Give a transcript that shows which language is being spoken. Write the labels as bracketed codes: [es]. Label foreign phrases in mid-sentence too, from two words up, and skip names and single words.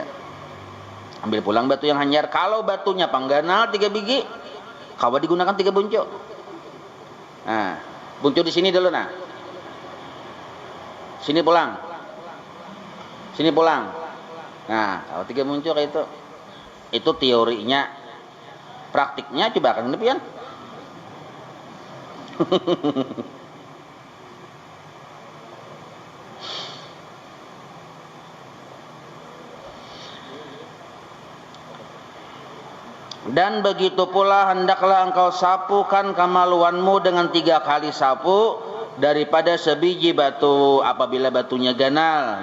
[bjn] Ambil pulang batu yang hanyar. Kalau batunya pangganal 3 biji, kawa digunakan 3 buncuk. Nah, buncuk di sini dulu nah. Sini pulang. Sini pulang. Nah, kalau 3 buncuk kayak itu. Itu teorinya. [id] Praktiknya coba kan demikian. Dan begitu pula hendaklah engkau sapukan kemaluanmu dengan 3 kali sapu daripada sebiji batu apabila batunya ganal.